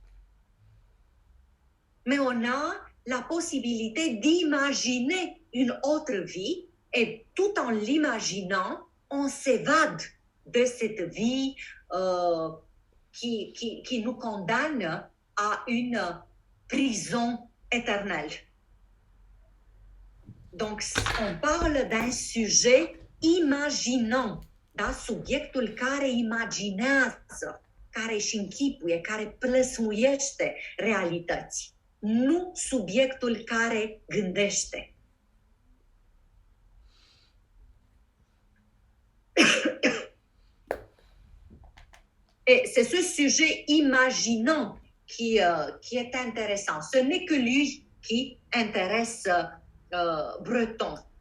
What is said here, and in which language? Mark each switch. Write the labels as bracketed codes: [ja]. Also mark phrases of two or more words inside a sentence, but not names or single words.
[fr] Mais on a la possibilité d'imaginer une autre vie et tout en l'imaginant, on s'évade de cette vie qui nous condamne à une prison éternelle. Donc, on parle d'un sujet imaginant, [ro] da subiectul care imaginează, care își închipuie, care plăsmuiește realități, nu subiectul care gândește. [fr] Et c'est ce sujet imaginant qui est intéressant. Ce n'est que lui qui intéresse Breton.